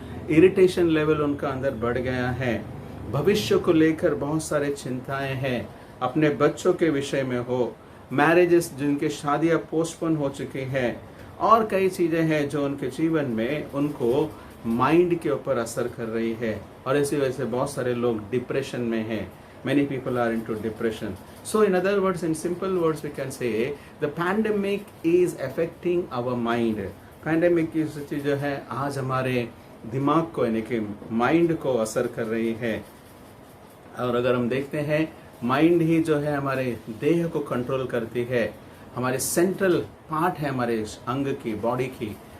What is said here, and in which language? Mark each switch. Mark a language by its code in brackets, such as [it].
[hi] Irritation level उनका अंदर बढ़ गया है। भविष्य को लेकर बहुत सारे चिंताएं हैं। अपने बच्चों के विषय में हो, मैरिजेस जिनके शादियां पोस्टपोन हो चुकी हैं, और कई चीजें हैं जो उनके जीवन में उनको माइंड के ऊपर असर कर रही है। और इसी वजह से बहुत सारे लोग डिप्रेशन में हैं। [en] Many people are into depression. So in other words, in simple words, we can say the pandemic is affecting our mind. [hi] Pandemic की स्थिति जो है आज हमारे दिमाग को, यानी कि माइंड को असर कर रही है। और अगर हम देखते हैं, माइंड ही जो है हमारे देह को कंट्रोल करती है, हमारे सेंट्रल पार्ट है हमारे अंग की, बॉडी की।